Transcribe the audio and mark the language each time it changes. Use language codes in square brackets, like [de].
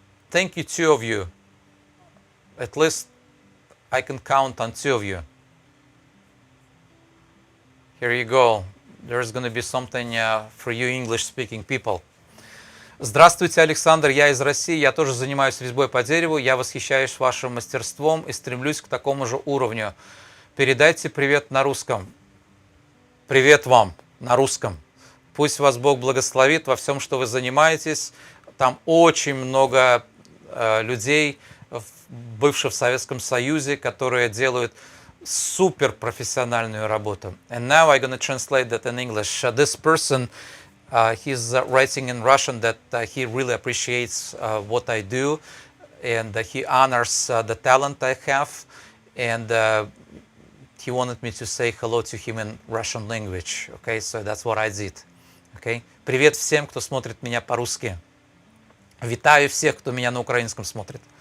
[en] Thank you, two of you. At least I can count on two of you. Here you go. There's going to be something for you English-speaking people. [ru] Здравствуйте, Александр, я из России, я тоже занимаюсь резьбой по дереву, я восхищаюсь вашим мастерством и стремлюсь к такому же уровню. Передайте привет на русском. Привет вам на русском. Пусть вас Бог благословит во всем, что вы занимаетесь. Там очень много людей, бывших в Советском Союзе, которые делают суперпрофессиональную работу. [en] And now I'm going to translate that in English. This person, he's writing in Russian that he really appreciates what I do, and he honors the talent I have, and he wanted me to say hello to him in Russian language. Okay, so that's what I did. [ru] Okay, привет всем, кто смотрит меня по-русски. Витаю всех, кто меня на украинском смотрит.